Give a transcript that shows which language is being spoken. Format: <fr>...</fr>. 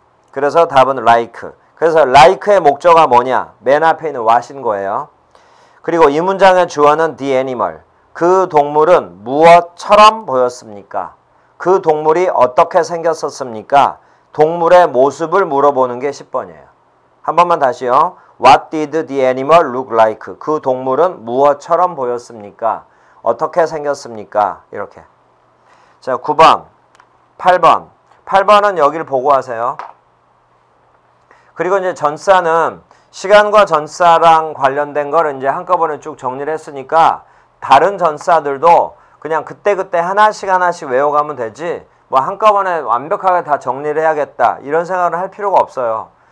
<ko>그래서 답은 like. 그래서 like의 목적어가 뭐냐? 맨 앞에 있는 what인 거예요. 그리고 이 문장의 주어는 the animal. 그 동물은 무엇처럼 보였습니까? 그 동물이 어떻게 생겼었습니까? 동물의 모습을 물어보는 게 10번이에요. 한 번만 다시요.</ko> <en>What did the animal look like?</en> <ko>그 동물은 무엇처럼 보였습니까? 어떻게 생겼습니까? 이렇게. 자, 9번, 8번. 8번은 여기를 보고 하세요. 그리고 이제 전사는 시간과 전사랑 관련된 걸 이제 한꺼번에 쭉 정리를 했으니까 다른 전사들도 그냥 그때그때 하나씩 외워가면 되지 뭐 한꺼번에 완벽하게 다 정리를 해야겠다 이런 생각을 할 필요가 없어요.</ko>